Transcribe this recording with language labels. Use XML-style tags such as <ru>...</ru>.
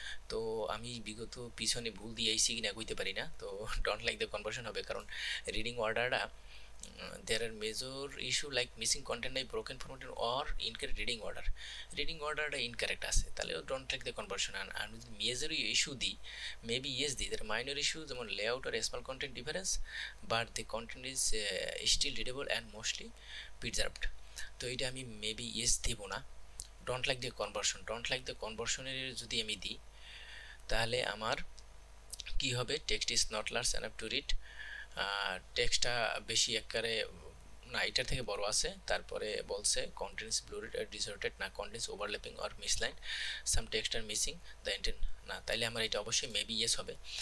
<bn>তো আমি বিগত পিছনে ভুল দিয়ে আইসি কিনা কইতে পারি না।</bn> <en>তো don't like the conversion হবে,</en> <bn>কারণ রিডিং অর্ডারটা</bn> <en>there are major issue like missing content like broken formatting or incorrect reading order incorrect আছে, তাহলে don't like the conversion।</en> <bn>আর যদি</bn> <en>major issue দিই maybe yes দিই, there are minor issues যেমন layout or small content difference but the content is still readable and mostly preserved।</en> <bn>তো এটা আমি maybe yes দেব না, don't like the conversion এর যদি আমি দিই তাহলে আমার কি হবে,</bn> <en>text is not large enough to read,</en> <bn>টেক্সটটা বেশি একবারে না, এটার থেকে বড় আছে। তারপরে বলছে কন্টেন্টস ব্লুরেড আর ডিসঅর্টেড না,</bn> <en>contents overlapping or misaligned,</en> <bn>some text আর missing the intent না, তাইলে আমার এটা অবশ্যই মেবি ইয়েস হবে।</bn>